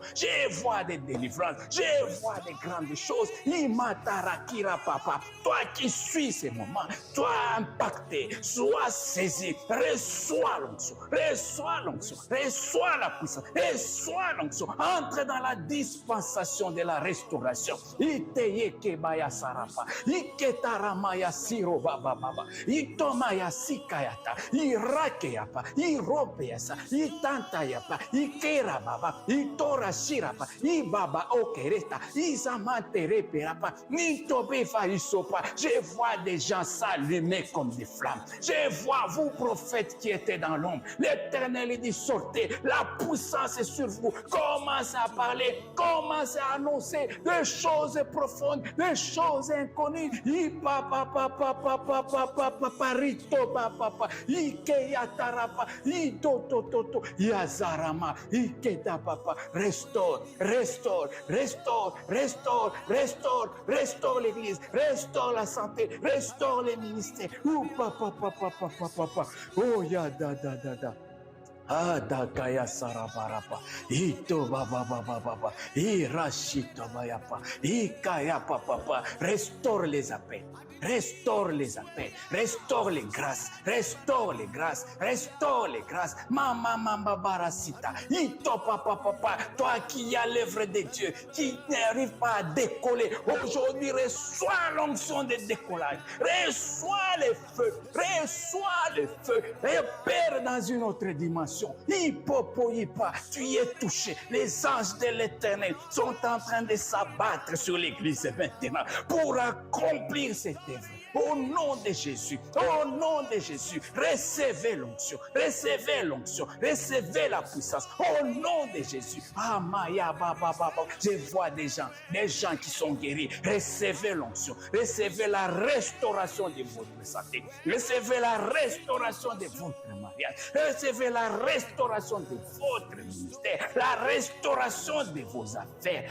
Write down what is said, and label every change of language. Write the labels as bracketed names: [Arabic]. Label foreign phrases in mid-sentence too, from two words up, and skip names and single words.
[French] Je vois des délivrances. Je vois des grandes choses. Imatarakira papa. Toi qui suis ces moments, sois impacté, sois saisi. Reçois l'onction. Reçois l'onction. l'onction, reçois la puissance, reçois l'onction. Entre dans la dispensation de la restauration. Iteye kebaya sarapa, iketarama siro baba baba, itomaya sikayata, irakeyapa, iropeyasa, itantayapa, ikera baba, itora shirapa, ibaba okereta, izamantereperapa, nitobefa isopa. Je vois des gens s'allumer comme des flammes. Je vois vous, prophètes qui étaient dans l'ombre. L'Éternel dit, sortez, la puissance est sur vous. Commencez à parler, commencez à annoncer des choses profondes, des choses inconnues. Restaure, restaure, restaure, restaure, restaure, restaure l'église, restaure la santé, restaure les ministères. Oh, ya da da da da. Adakaya sarabarapa, ito baba baba baba, irashito bayapa, ikaya papa, restaure les appels. Restaure les appels, restaure les grâces, restaure les grâces, restaure les grâces. Mama barasita, ito papa, toi qui as l'œuvre de Dieu, qui n'arrive pas à décoller, aujourd'hui reçois l'onction de décollage, reçois les feux, et Père dans une autre dimension. Tu y es touché. Les anges de l'Éternel sont en train de s'abattre sur l'Église maintenant pour accomplir cette œuvre. Au nom de Jésus, recevez l'onction, recevez l'onction, recevez la puissance. Au nom de Jésus. Ah, Maya, baba, baba. Je vois des gens qui sont guéris. Recevez l'onction, recevez la restauration de votre santé, recevez la restauration de votre mariage, recevez la restauration de votre ministère, la restauration de vos affaires.